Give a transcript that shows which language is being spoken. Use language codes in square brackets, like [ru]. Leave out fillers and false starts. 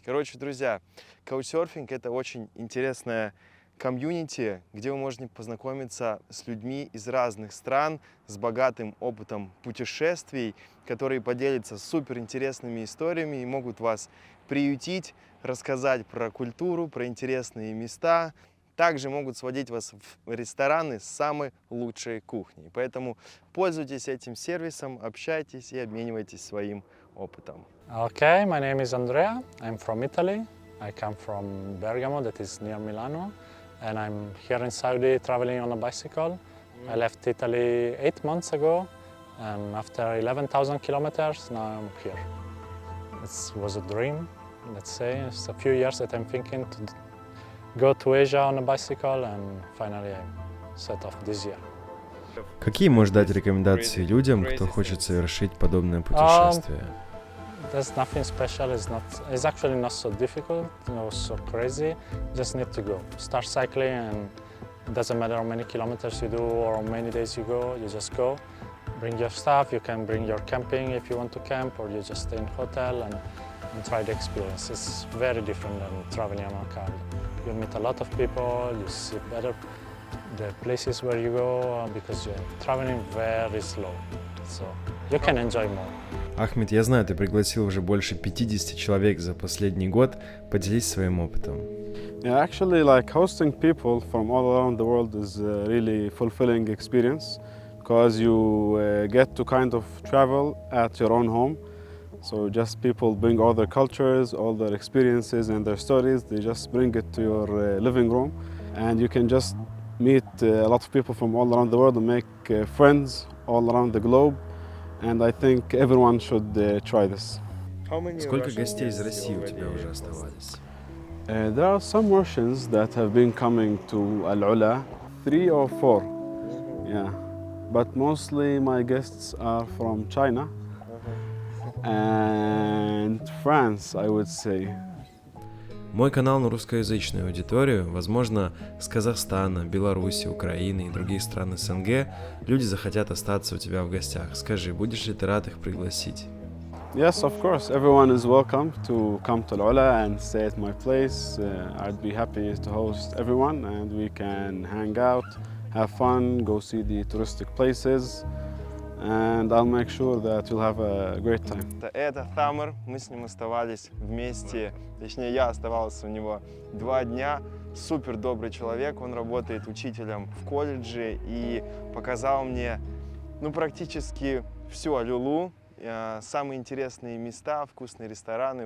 [ru] Короче, друзья, каучсерфинг — это очень интересная комьюнити, где вы можете познакомиться с людьми из разных стран, с богатым опытом путешествий, которые поделятся суперинтересными историями и могут вас приютить, рассказать про культуру, про интересные места. Также могут сводить вас в рестораны с самой лучшей кухней. Поэтому пользуйтесь этим сервисом, общайтесь и обменивайтесь своим опытом. [en] Okay, my name is Andrea. I'm from Italy. I come from Bergamo, that is near Milano. And I'm here in Saudi traveling on a bicycle. I left Italy 8 months ago, and after 11,000 kilometers, now I'm here. It was a dream, let's say. It's a few years that I'm thinking to go to Asia on a bicycle, and finally I set off this year. [ru] Какие можешь дать рекомендации людям, кто хочет совершить подобное путешествие? [en] There's nothing special. It's actually not so difficult, not so crazy. You just need to go. Start cycling, and it doesn't matter how many kilometers you do or how many days you go. You just go. Bring your stuff. You can bring your camping if you want to camp, or you just stay in hotel and try the experience. It's very different than traveling on a car. You meet a lot of people. You see better the places where you go because you're traveling very slow. So you can enjoy more. [ru] Ахмед, я знаю, ты пригласил уже больше 50 человек за последний год. Поделись своим опытом. [en] Yeah, actually, like hosting people from all around the world is a really fulfilling experience because you get to kind of travel at your own home. So just people bring all their cultures, all their experiences and their stories. They just bring it to your living room, and you can just meet a lot of people from all around the world and make friends all around the globe. And I think everyone should try this. [ru] Сколько гостей из России у тебя уже оставались? [en] There are some Russians that have been coming to Al Ula, 3 or 4. Yeah. but mostly my guests are from China and France, I would say. [ru] Мой канал на русскоязычную аудиторию, возможно, с Казахстана, Беларуси, Украины и других стран СНГ, люди захотят остаться у тебя в гостях. Скажи, будешь ли ты рад их пригласить? [en] Yes, of course. Everyone is welcome to come to Al-Ula and stay at my place. I'd be happy to host everyone, and we can hang out, have fun, go see the touristic places, and I'll make sure that you'll have a great time. [ru] Это Тамер, мы с ним оставались вместе, точнее я оставался у него 2 дня. Супер добрый человек, он работает учителем в колледже и показал мне практически всю Аль-Улу, самые интересные места, вкусные рестораны.